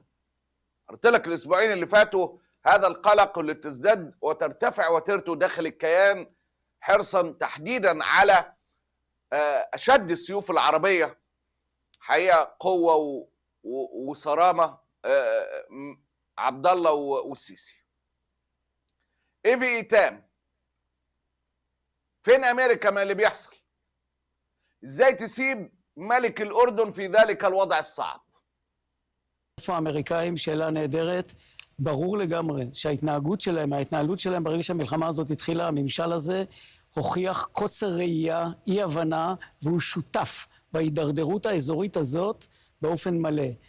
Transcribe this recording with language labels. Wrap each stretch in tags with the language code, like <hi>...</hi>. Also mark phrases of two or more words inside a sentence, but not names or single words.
<ar>قلت لك الأسبوعين اللي فاتوا هذا القلق اللي بتزداد وترتفع وترتو داخل الكيان حرصا تحديدا على أشد السيوف العربية، حقيقة قوة وصرامة عبد الله والسيسي. إيفي إيتام: فين أمريكا من اللي بيحصل؟ إزاي تسيب ملك الأردن في ذلك الوضع الصعب؟</ar> <he>איפה האמריקאים? שאלה נהדרת. ברור לגמרי שההתנהלות שלהם ברגע שהמלחמה הזאת התחילה, הממשל הזה הוכיח קוצר ראייה, אי הבנה, והוא שותף בהידרדרות האזורית הזאת באופן מלא.</he>